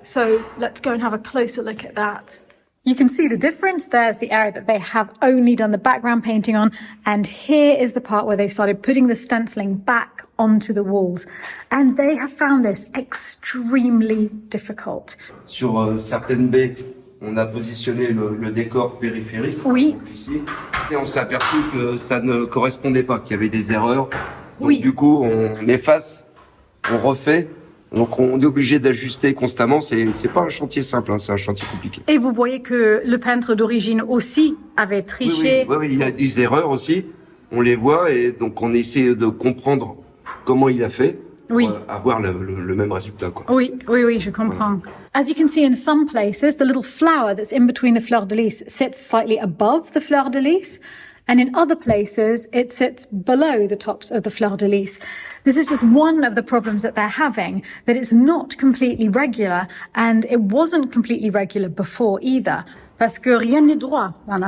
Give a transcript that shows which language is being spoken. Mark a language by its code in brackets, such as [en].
[en] So let's go and have a closer look at that. You can see the difference. There's the area that they have only done the background painting on. And here is the part where they've started putting the stenciling back onto the walls. And they have found this extremely difficult. [fr] Sur certaines baies, on a positionné le décor périphérique, Oui. donc ici, et on s'est aperçu que ça ne correspondait pas, qu'il y avait des erreurs. Donc Oui. du coup, on efface, on refait. Donc on est obligé d'ajuster constamment. C'est pas un chantier simple, hein, c'est un chantier compliqué. Et vous voyez que le peintre d'origine aussi avait triché. Oui, il y a des erreurs aussi. On les voit et donc on essaie de comprendre comment il a fait pour Oui. avoir le même résultat, quoi. Oui, je comprends. [en] As you can see in some places, the little flower that's in between the fleur de lis sits slightly above the fleur de lis. And in other places, it sits below the tops of the fleur de lis. This is just one of the problems that they're having, that it's not completely regular, and it wasn't completely regular before either, [fr] parce que rien n'est droit dans la